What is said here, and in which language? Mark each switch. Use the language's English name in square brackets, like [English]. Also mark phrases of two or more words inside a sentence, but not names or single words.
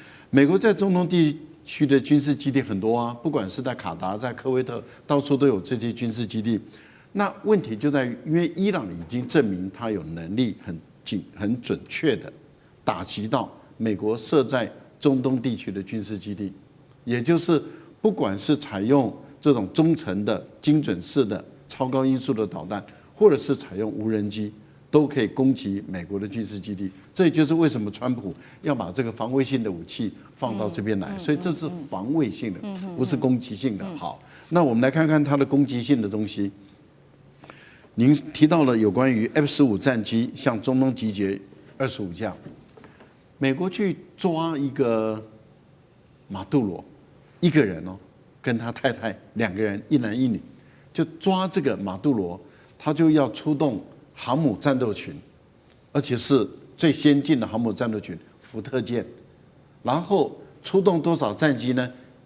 [Chinese] 美國在中東地區的軍事基地很多啊，不管是在卡達、在科威特，到處都有這些軍事基地。那問題就在於，因為伊朗已經證明他有能力很準確的打擊到美國設在中東地區的軍事基地。也就是，不管是採用這種中程的精準式的超高音速的導彈，或者是採用無人機，都可以攻擊美國的軍事基地。這也就是為什麼川普要把這個防衛性的武器放到這邊來，所以這是防衛性的，不是攻擊性的。好，那我們來看看它的攻擊性的東西。您提到了有關於 F-15 戰機向中東集結25架，美國去抓一個馬杜羅。一個人跟他太太2個人，一男一女，就抓這個馬杜羅，他就要出動航母戰鬥群，而且是最先進的航母戰鬥群福特艦，然後出動多少戰機呢